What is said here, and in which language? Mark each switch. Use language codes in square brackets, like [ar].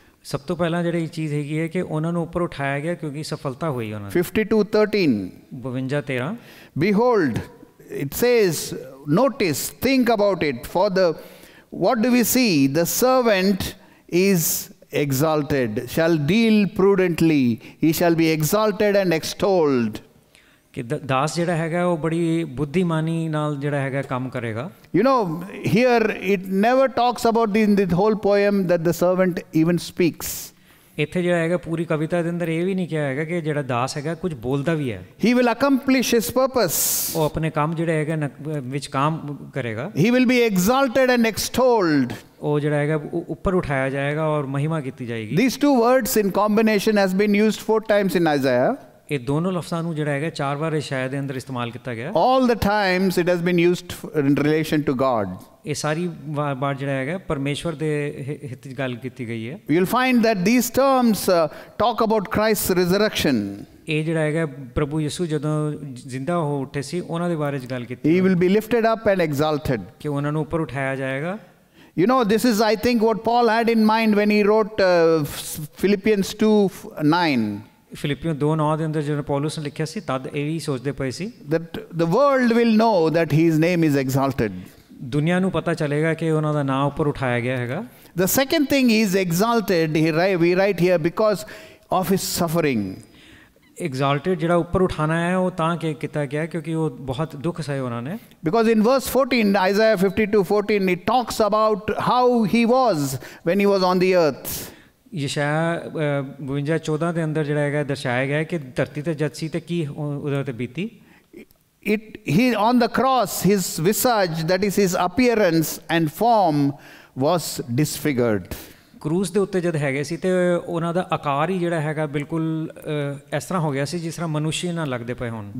[pa] ਸਭ ਤੋਂ ਪਹਿਲਾਂ ਜਿਹੜੀ ਚੀਜ਼ ਹੈਗੀ ਹੈ ਕਿ ਉਹਨਾਂ ਨੂੰ ਉੱਪਰ ਉਠਾਇਆ ਗਿਆ ਕਿਉਂਕਿ ਸਫਲਤਾ ਹੋਈ ਉਹਨਾਂ ਦੀ. 52:13 52:13 [en] Behold, it says, notice, think about it. What do we see? The servant is exalted, shall deal prudently, he shall be exalted and extolled. [pa] ਕਿ ਦਾਸ ਜਿਹੜਾ ਹੈਗਾ ਉਹ ਬੜੀ ਬੁੱਧੀਮਾਨੀ ਨਾਲ ਜਿਹੜਾ ਹੈਗਾ ਕੰਮ ਕਰੇਗਾ. [en] You know, here it never talks about in the whole poem that the servant even speaks. [pa] ਇੱਥੇ ਜਿਹੜਾ ਹੈਗਾ ਪੂਰੀ ਕਵਿਤਾ ਦੇ ਅੰਦਰ ਇਹ ਵੀ ਨਹੀਂ ਕਿਹਾ ਹੈਗਾ ਕਿ ਜਿਹੜਾ ਦਾਸ ਹੈਗਾ ਕੁਝ ਬੋਲਦਾ ਵੀ ਹੈ. [en] He will accomplish his purpose. [pa] ਉਹ ਆਪਣੇ ਕੰਮ ਜਿਹੜੇ ਹੈਗਾ ਵਿੱਚ ਕੰਮ ਕਰੇਗਾ. [en] He will be exalted and extolled. [pa] ਉਹ ਜਿਹੜਾ ਹੈਗਾ ਉੱਪਰ ਉਠਾਇਆ ਜਾਏਗਾ ਔਰ ਮਹਿਮਾ ਕੀਤੀ ਜਾਏਗੀ. [en] These two words in combination has been used 4 times in Isaiah. [pa] ਇਹ ਦੋਨੋਂ ਲਫ਼ਜ਼ਾਂ ਨੂੰ ਜਿਹੜਾ ਹੈਗਾ 4 ਵਾਰ ਇਸ਼ਾਇਆ ਦੇ ਅੰਦਰ ਇਸਤੇਮਾਲ ਕੀਤਾ ਗਿਆ. [en] All the times it has been used in relation to God. [pa] ਇਹ ਸਾਰੀ ਵਾਰ ਜਿਹੜਾ ਹੈਗਾ ਪਰਮੇਸ਼ਵਰ ਦੇ ਹਿੱਤ ਵਿੱਚ ਗੱਲ ਕੀਤੀ ਗਈ ਹੈ. [en] You'll find that these terms talk about Christ's resurrection. [pa] ਇਹ ਜਿਹੜਾ ਹੈਗਾ ਪ੍ਰਭੂ ਯਿਸੂ ਜਦੋਂ ਜ਼ਿੰਦਾ ਹੋ ਉੱਠੇ ਸੀ ਉਹਨਾਂ ਦੇ ਬਾਰੇ ਚ ਗੱਲ ਕੀਤੀ. [en] He will be lifted up and exalted. [pa] ਕਿ ਉਹਨਾਂ ਨੂੰ ਉੱਪਰ ਉਠਾਇਆ ਜਾਏਗਾ. [en] You know, this is, I think, what Paul had in mind when he wrote Philippians 2:9. [pa] ਫਿਲਿੱਪੀਓ 2:9 ਦੇ ਅੰਦਰ ਜਦੋਂ ਪੌਲਸ ਨੇ ਲਿਖਿਆ ਸੀ ਤਦ ਇਹ ਵੀ ਸੋਚਦੇ ਪਏ ਸੀ. [en] That the world will know that his name is exalted. [pa] ਦੁਨੀਆ ਨੂੰ ਪਤਾ ਚੱਲੇਗਾ ਕਿ ਉਹਨਾਂ ਦਾ ਨਾਮ ਉੱਪਰ ਉਠਾਇਆ ਗਿਆ ਹੈਗਾ. [en] The second thing, he is exalted, we write here, because of his suffering. [pa] Exalted ਜਿਹੜਾ ਉੱਪਰ ਉਠਾਣਾ ਹੈ ਉਹ ਤਾਂ ਕਿ ਕੀਤਾ ਗਿਆ ਕਿਉਂਕਿ ਉਹ ਬਹੁਤ ਦੁੱਖ ਸਹੇ ਉਹਨਾਂ ਨੇ. [en] Because in verse 14, Isaiah 52:14, it talks about how he was when he was on the earth. [pa] ਯਸ਼ਾਇਆ 52:14 ਦੇ ਅੰਦਰ ਜਿਹੜਾ ਹੈਗਾ ਦਰਸਾਇਆ ਗਿਆ ਕਿ ਧਰਤੀ ਤੇ ਜਦ ਸੀ ਤੇ ਕੀ ਉਹਦੇ ਤੇ ਬੀਤੀ. [en] He on the cross, his visage, that is his appearance and form, was disfigured. [pa] ਕਰੂਸ ਦੇ ਉੱਤੇ ਜਦ ਹੈਗੇ ਸੀ ਤੇ ਉਹਨਾਂ ਦਾ ਆਕਾਰ ਹੀ ਜਿਹੜਾ ਹੈਗਾ ਬਿਲਕੁਲ ਇਸ ਤਰ੍ਹਾਂ ਹੋ ਗਿਆ ਸੀ ਜਿਸ ਤਰ੍ਹਾਂ ਮਨੁੱਖੀ ਨਾਲ ਲੱਗਦੇ ਪਏ ਹੋਣ.